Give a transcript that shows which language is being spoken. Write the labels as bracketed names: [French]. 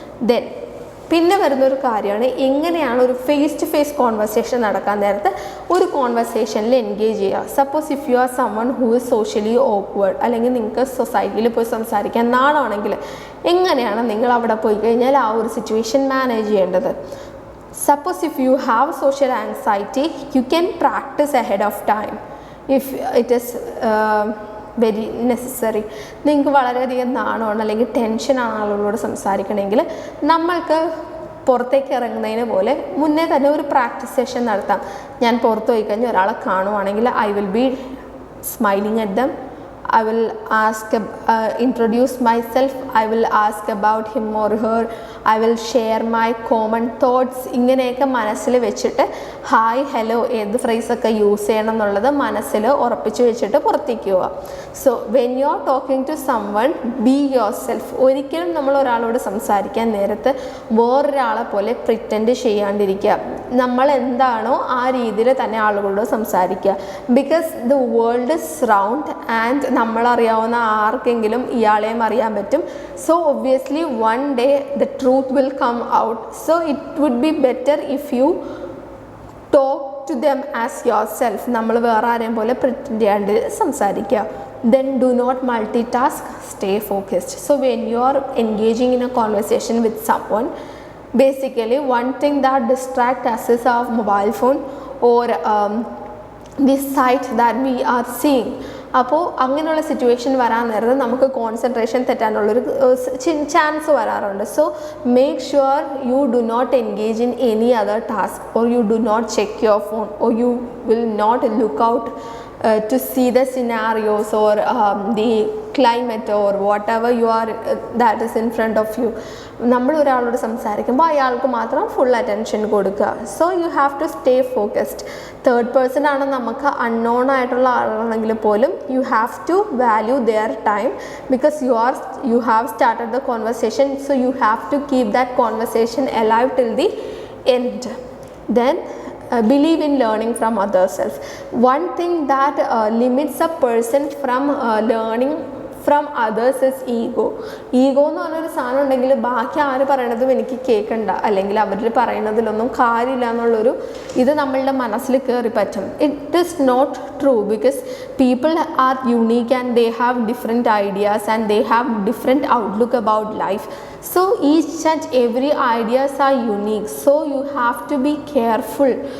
[Malayalam] Then പിന്നെ വരുന്നൊരു കാര്യമാണ് എങ്ങനെയാണ് ഒരു ഫേസ് ടു ഫേസ് കോൺവെർസേഷൻ നടക്കാൻ നേരത്ത് ഒരു കോൺവെർസേഷനിൽ എൻഗേജ് ചെയ്യുക. [English] suppose if you are someone who is socially awkward, [Malayalam] അല്ലെങ്കിൽ നിങ്ങൾക്ക് സൊസൈറ്റിയിൽ പോയി സംസാരിക്കാൻ നാളാണെങ്കിൽ എങ്ങനെയാണ് നിങ്ങൾ അവിടെ പോയി കഴിഞ്ഞാൽ ആ ഒരു സിറ്റുവേഷൻ മാനേജ് ചെയ്യേണ്ടത്? [English] Suppose if you have social anxiety, you can practice ahead of time if it is very necessary. [Malayalam] നിങ്ങൾക്ക് വളരെയധികം നാണമാണ് അല്ലെങ്കിൽ ടെൻഷനാണ് ആളുകളോട് സംസാരിക്കണമെങ്കിൽ നമ്മൾക്ക് പുറത്തേക്ക് ഇറങ്ങുന്നതിന് പോലെ മുന്നേ തന്നെ ഒരു പ്രാക്ടീസ് സെഷൻ നടത്താം. ഞാൻ പുറത്ത് പോയി കഴിഞ്ഞാൽ ഒരാളെ കാണുവാണെങ്കിൽ [English] I will be smiling at them. I will introduce myself. I will ask about him or her. I will share my common thoughts. [Malayalam] ഇങ്ങനെയൊക്കെ മനസ്സിൽ വെച്ചിട്ട് ഹായ് ഹലോ ഏത് ഫ്രേസൊക്കെ യൂസ് ചെയ്യണം എന്നുള്ളത് മനസ്സിൽ ഉറപ്പിച്ച് വെച്ചിട്ട് പുറത്തേക്ക് പോവുക. [English] So when you are talking to someone be yourself. [Malayalam] ഒരിക്കലും നമ്മൾ ഒരാളോട് സംസാരിക്കാൻ നേരത്ത് വേറൊരാളെ പോലെ പ്രിറ്റൻഡ് ചെയ്യാണ്ടിരിക്കുക. നമ്മൾ എന്താണോ ആ രീതിയിൽ തന്നെ ആളുകളോട് സംസാരിക്കുക. [English] because the world is round and [Malayalam] നമ്മളറിയാവുന്ന ആർക്കെങ്കിലും ഇയാളെയും അറിയാൻ പറ്റും. [English] So obviously one day the truth will come out. So it would be better if you talk to them as yourself. [Malayalam] നമ്മൾ വേറെ ആരെയും പോലെ പ്രിറ്റൻഡ് ചെയ്യാണ്ട് സംസാരിക്കുക. [English] Then do not multitask, stay focused. So when you are engaging in a conversation with someone, basically one thing that distracts us is our mobile phone or the site that we are seeing. [Malayalam] അപ്പോൾ അങ്ങനെയുള്ള situation വരാൻ നേരത്ത് നമുക്ക് concentration തെറ്റാനുള്ളൊരു chance വരാറുണ്ട്. [English] So make sure you do not engage in any other task or you do not check your phone or you will not look out to see the scenarios or the climate or whatever you are that is in front of you. [Malayalam] നമ്മൾ ഒരാളോട് സംസാരിക്കുമ്പോൾ അയാൾക്ക് മാത്രം full attention കൊടുക്കുക. [English] So you have to stay focused. Third person [Malayalam] ആണ് നമുക്ക് unknown ആയിട്ടുള്ള ആളാണെങ്കിൽ പോലും [English] You have to value their time because you have started the conversation. So you have to keep that conversation alive till the end. Then believe in learning from other self. One thing that limits a person from learning from others is ego. [Malayalam] Ego എന്ന് പറഞ്ഞൊരു സാധനം ഉണ്ടെങ്കിൽ ബാക്കി ആര് പറയണതും എനിക്ക് കേൾക്കണ്ട, അല്ലെങ്കിൽ അവർ പറയുന്നതിലൊന്നും കാര്യമില്ല എന്നുള്ളൊരു ഇത് നമ്മളുടെ മനസ്സിൽ കയറി പറ്റും. [English] It is not true, because people are unique and they have different ideas and they have different outlook about life. So each and every ideas are unique, so you have to be careful.